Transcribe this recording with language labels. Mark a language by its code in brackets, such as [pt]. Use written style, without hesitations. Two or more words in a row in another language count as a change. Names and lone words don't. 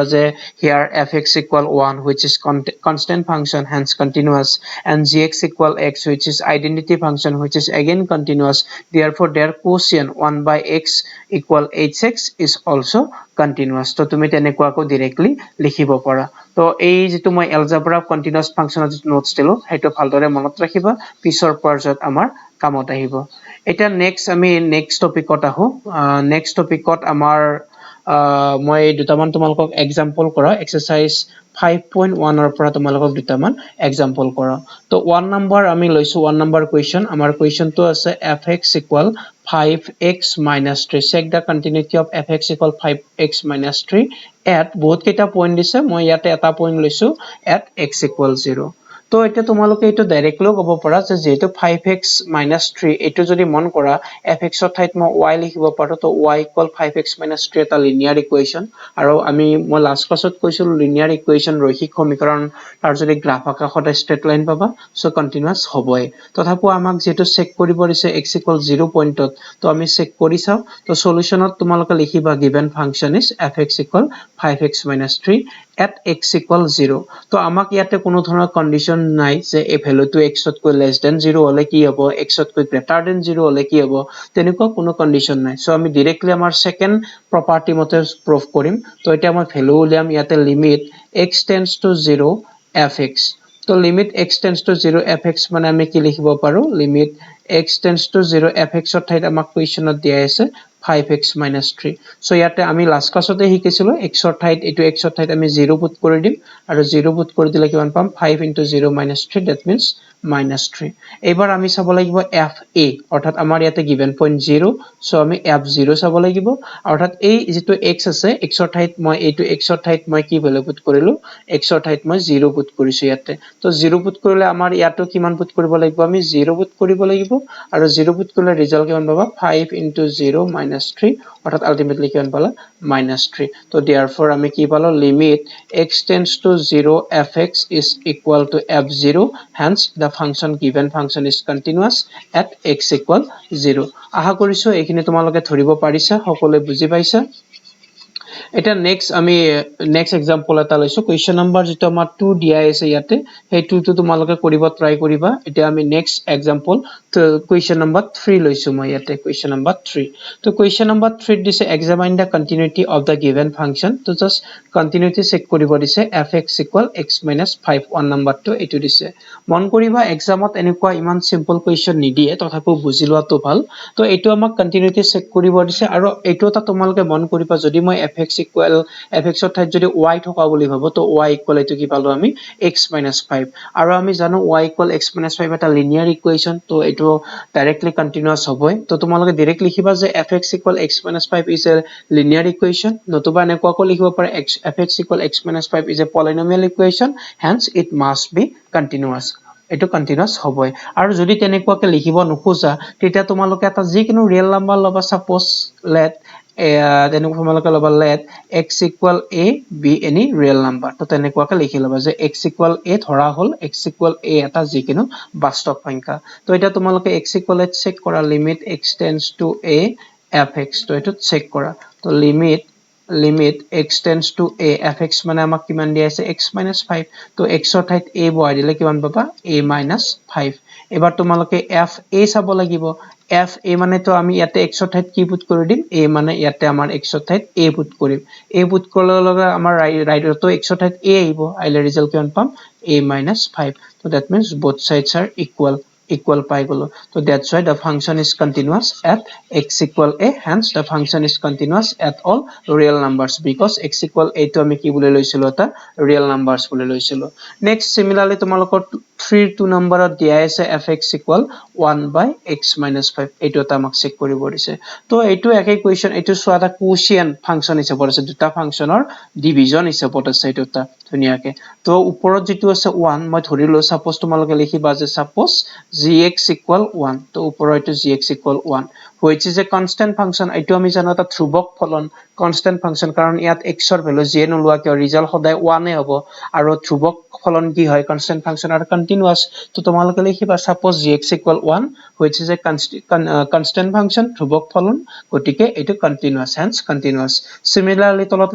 [en] je here fx equal 1 which is constant function hence continuous and gx equal x which is identity function which is again continuous therefore their quotient 1/x equal hx is also continuous [as] তো তুমি তেনেকুৱা ক' directly লিখিব পাৰা তো এই যিটো মই [en] algebra of continuous function notes [as] দিলো হেতো ভালদৰে মনত ৰাখিবা পিছৰ পৰ্যায়ত আমাৰ কামত আহিব এটা নেক্সট আমি নেক্সট টপিকত আহো নেক্সট টপিকত আমাৰ মই দুটামান তোমালোকক এক্সাম্পল কৰা এক্সাৰসাইজ 5.1 ৰ পৰা তোমালোকক দুটামান এক্সাম্পল কৰা তো 1 নম্বৰ আমি লৈছো 1 নম্বৰ কোৱেশ্চন আমাৰ কোৱেশ্চনটো আছে [en] fx equal 5x minus 3 check the continuity of fx equal 5x minus 3 at [as] বহুত কেইটা পইণ্ট দিছে মই ইয়াতে এটা পইণ্ট লৈছো at x equal 0 তো এটা তোমালোকে এটো ডাইৰেক্টলি ক'ব পাৰা যে যেটো 5x - 3 এটো যদি মন কৰা fx ৰ ঠাইত মই y লিখিব পাৰো তো y = 5x - 3 এটা [en] linear equation [as] আৰু আমি মই [en] last classত [as] কৈছিলো [en] linear equation [as] ৰৈখিক সমীকৰণ তাৰ যদি গ্ৰাফ আকা সদায় [en] straight line [as] পাবা [en] so continuous [as] হ'বই তথাপিও আমাক যেটো চেক কৰিব দিছে x = 0 পইণ্টত তো আমি চেক কৰি চাও তো সলিউশনত তোমালোকে লিখিবা [en] given function is fx equal 5x - 3 at x equal 0 [as] তো আমাক ইয়াতে কোনো ধৰণৰ কন্ডিশন নাই যে এই ভ্যালুটো x তকৈ [en] less than [as] 0 হলে কি হ'ব x তকৈ [en] greater than [as] 0 হলে কি হ'ব তেনেকুৱা কোনো কন্ডিশন নাই সো আমি ডাইৰেক্টলি আমাৰ [en] second property [as] মতে প্ৰুফ কৰিম তো এটা মই ভ্যালু উলিয়াম ইয়াতে [en] limit x tends to 0 fx [as] তো [en] limit x tends to 0 fx [as] মানে আমি কি লিখিব পাৰো [en] limit x tends to 0 fx [as] ৰ ঠাইত আমাক কোৱেশ্চনত দিয়া আছে 5x - 3 সো ইয়াতে আমি [en] last classতে [as] শিকিছিলো x ৰ ঠাইত এটো x ৰ ঠাইত আমি 0 পুট কৰি দিম আৰু 0 পুট কৰি দিলে কিমান পাম 5 * 0 - 3 [en] that means [as] -3 এবাৰ আমি চাব লাগিব fa অৰ্থাৎ আমাৰ ইয়াতে [en] given point [as] 0 সো আমি f0 চাব লাগিব অৰ্থাৎ এই যেটো x আছে x ৰ ঠাইত মই এটো x ৰ ঠাইত মই কি ভ্যালু পুট কৰিলো x ৰ ঠাইত মই 0 পুট কৰিছো ইয়াতে তো 0 পুট কৰিলে আমাৰ ইয়াতো কিমান পুট কৰিব লাগিব আমি 0 পুট কৰিব লাগিব আৰু 0 পুট কৰিলে ৰিজাল্ট কিমান পাবা 5 * 0 - 3 অৰ্থাৎ আলটিমেটলি কিমান পালা -3 তো therefore আমি কি পালো [en] limit x tends to 0 fx is equal to f0 hence the function given function is continuous at x equal 0 [as] আশা কৰিছো এইখিনি তোমালোকে ধৰিব পাৰিছা সকলোৱে বুজি পাইছা এটা নেক্সট আমি [en] next example [as] এটা লৈছো কোৱেশ্চন নম্বৰ যেটো আমাৰ 2 দিয়া আছে ইয়াতে সেই 2 টো তোমালোকে কৰিব ট্ৰাই কৰিবা এটা আমি [en] next example [as] তো [en] question number 3 [as] লৈছো মই ইয়াতে [en] question number 3 [as] তো [en] question number 3 [as] দিছে [en] examine the continuity of the given function [as] তো [en] just continuity check [as] কৰিব দিছে fx = x - 5 1 number to এটো দিছে মন কৰিবা এক্সামত এনেকুৱা ইমান [en] simple question [as] নিদিয়ে তথাপিও বুজি লোৱাটো ভাল তো এটো আমাক [en] continuity check [as] কৰিব দিছে আৰু এটো এটা তোমালোকে মন কৰিবা যদি মই fx ৰ ঠাইত যদি y থকা বুলি ভাবো তো y = এটো কি পালো আমি x - 5 আৰু আমি জানো y = x - 5 এটা [en] linear equation [as] তো এটো [en] directly continuous [as] হবই তো তোমালোকে ডাইৰেক্ট লিখিবা যে fx = x - 5 [en] is a linear equation [as] নতুবা এনেকুৱাকৈ লিখিব পাৰে fx = x - 5 [en] is a polynomial equation hence it must be continuous [as] এটো continuous হবই আৰু যদি তেনেকুৱাকৈ লিখিব নোখোজা তেতিয়া তোমালোকে এটা যিকোনো [en] real number [as] লবা [en] suppose let [as] তেনেকুৱা তোমালোকে লবা [en] let x = a be any real number [as] তো তেনেকুৱাকৈ লিখি লবা যে x = a ধৰা হল x = a এটা যিকোনো বাস্তৱ সংখ্যা তো এটা তোমালোকে x = চেক কৰা [en] limit x tends to a fx [as] তো এটো চেক কৰা তো [en] limit x tends to a fx [as] মানে আমাক কিমান দিয়া আছে x - 5 তো x ৰ ঠাইত a বহাই দিলে কিমান পাবা a - 5 এবাৰ তোমালোকে f a চাব লাগিব f a মানে তো আমি ইয়াতে x ৰ ঠাইত কি পুট কৰি দিম a মানে ইয়াতে আমাৰ x ৰ ঠাইত a পুট কৰিম a পুট কৰাৰ লগে আমাৰ ৰাইটতো x ৰ ঠাইত a আহিব আইলে ৰিজাল্ট কিমান পাম a - 5 [en] so that means both sides are equal [as] পাই গলো [en] so that's why the function is continuous at x = a hence the function is continuous at all real numbers because x = a [as] to আমি কি বুলি লৈছিলো এটা [en] real numbers [as] বুলি লৈছিলো [en] next similarly [as] তোমালোকৰ 3 2 নম্বৰত দিয়া আছে fx = 1/x - 5 এটো এটা আমাক চেক কৰিব দিছে তো এটো একে কোৱেশ্চন এটো সোৱাটা [en] quotient function [as] হিচাপত আছে দুটা ফাংচনৰ ডিভিজন হিচাপত আছে এটো এটা ধুনিয়াকে তো ওপৰত যেটো আছে 1 মই ধৰিলো সাপোজ তোমালোকে লিখিবা যে সাপোজ gx = 1 তো ওপৰত এটো gx = 1 [en] which is a constant function [as] এটো আমি জানো এটা ধ্ৰুবক ফলন [en] constant function [as] কাৰণ ইয়াত x ৰ ভ্যালু যে নলুৱা কিয় ৰিজাল্ট সদায় 1 এ হ'ব আৰু ধ্ৰুবক ফলন কি হয় [en] constant function [as] আৰু continuous তো তোমালোকে লিখিবা সাপোজ gx = 1 [en] which is a constant function [as] ধ্ৰুবক ফলন গতিকে এটো [en] continuous hence continuous similarly [as] তলত